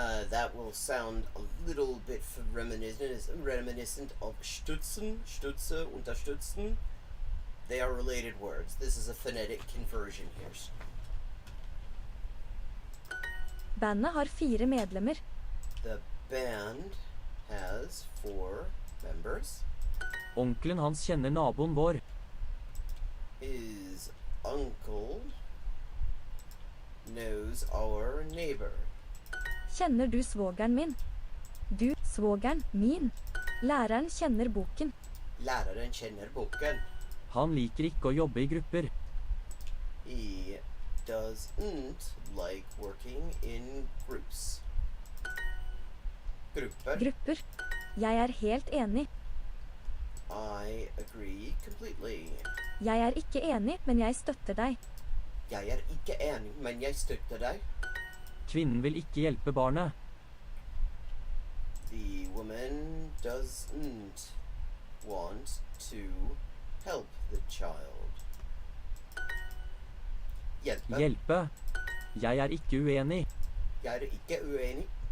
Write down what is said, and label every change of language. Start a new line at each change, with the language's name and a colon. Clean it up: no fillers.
English: That will sound a little bit reminiscent of stützen, stütze, unterstützen. They are related words. This is a phonetic conversion here.
Norwegian: Bandet har 4 medlemmer.
English: The band has 4 members.
Norwegian: Onkelen hans kjenner naboen vår.
English: His uncle knows our neighbor.
Norwegian: Kjenner du svogeren min? Du, svogeren min. Læreren kjenner boken. Læreren kjenner boken. Han liker ikke å jobbe i grupper.
English: He doesn't like working in groups.
Norwegian: Grupper. Grupper. Jeg er helt enig.
English: I agree completely.
Norwegian: Jeg er ikke enig, men jeg støtter deg. Jeg er ikke enig, men jeg støtter deg. Kvinnen vil ikke hjelpe barnet.
English: The woman doesn't want to help the child.
Norwegian: Hjelpe. Hjelpe. Jeg er ikke uenig. Jeg er ikke uenig.